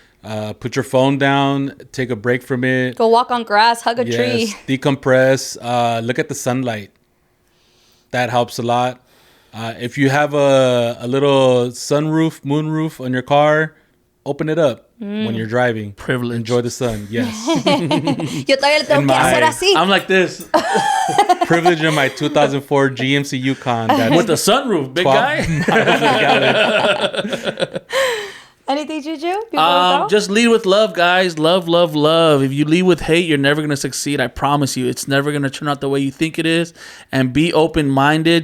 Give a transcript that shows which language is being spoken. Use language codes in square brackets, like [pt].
[en] Put your phone down. Take a break from it. Go walk on grass. Hug a tree. Decompress. Look at the sunlight. That helps a lot. If you have a little sunroof, moonroof on your car, open it up when you're driving. Privilege. Enjoy the sun. Yes. [es] Yo todavía le tengo que hacer así. [en] I'm like this. Privilege in my 2004 GMC Yukon. With the sunroof, big guy. Anything, Juju? Just lead with love, guys. Love, love, love. If you lead with hate, you're never going to succeed. I promise you. It's never going to turn out the way you think it is. And be open-minded.